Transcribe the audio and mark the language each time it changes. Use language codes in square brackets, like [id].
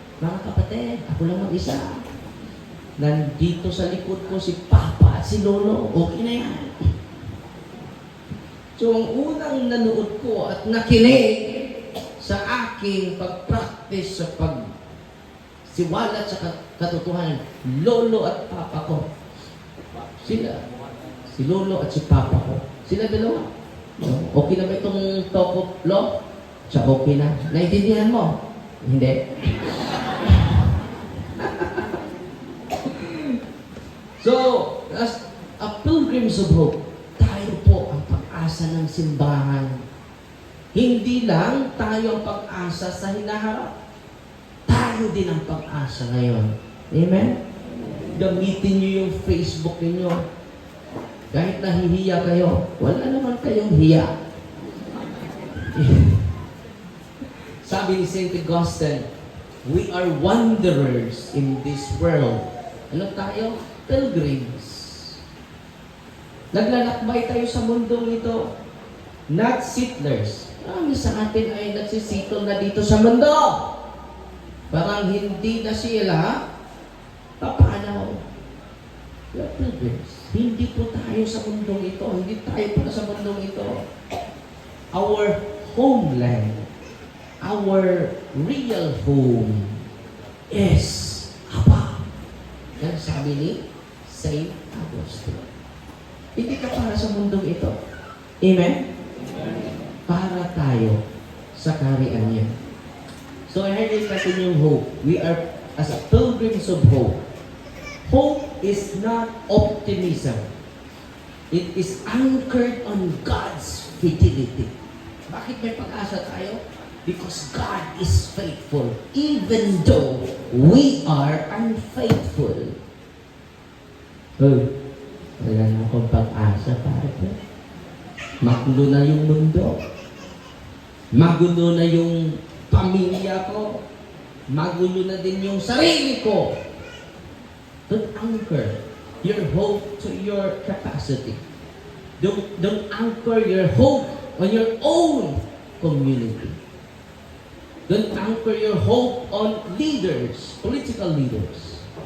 [tl] Mga kapatid, ako lang mag-isa. Nandito sa likod ko si Papa at si Lolo. Okay na yan. So, ang unang nanood ko at nakinig sa aking pag-practice sa pag-siwalat sa katotohanan, Lolo at Papa ko. Sila. Si Lolo at si Papa ko. Sila dalawa. Okay na ba itong talk of law? Siya okay na. Naintindihan mo? Hindi. [en] So, as a pilgrims of hope, [tl] tayo po ang pag-asa ng simbahan. Hindi lang tayo ang pag-asa sa hinaharap. Tayo tayo din ang pag-asa ngayon. Amen? Gamitin niyo yung Facebook ninyo. Kahit nahihiya kayo, wala naman kayong hiya. Sabi ni St. [en] Augustine, we are wanderers in this world. [tl] Ano tayo? Pilgrims. Naglalakbay tayo sa mundong ito. [en] Not settlers. [tl] Marami sa atin ay nagsisitol na dito sa mundo. Parang hindi na sila papanaw. [en] We are pilgrims. [tl] Hindi po tayo sa mundong ito. Hindi tayo po sa mundong ito. [en] Our homeland, our real home is Aba. [tl] Yan sabi ni St. Augustine. Hindi ka para sa mundong ito. Amen? Para tayo sa kaharian niya. So, i-highlight natin yung hope. [en] We are as a pilgrims of hope. Hope is not optimism. It is anchored on God's fidelity. [tl] Bakit may pag-asa tayo? [en] Because God is faithful, even though we are unfaithful. [tl] Wala na akong pag-asa, pare. Magulo na yung mundo. Magulo na yung pamilya ko. Magulo na din yung sarili ko. [en] Don't anchor your hope to your capacity. Don't anchor your hope on your own community. Don't anchor your hope on leaders, political leaders.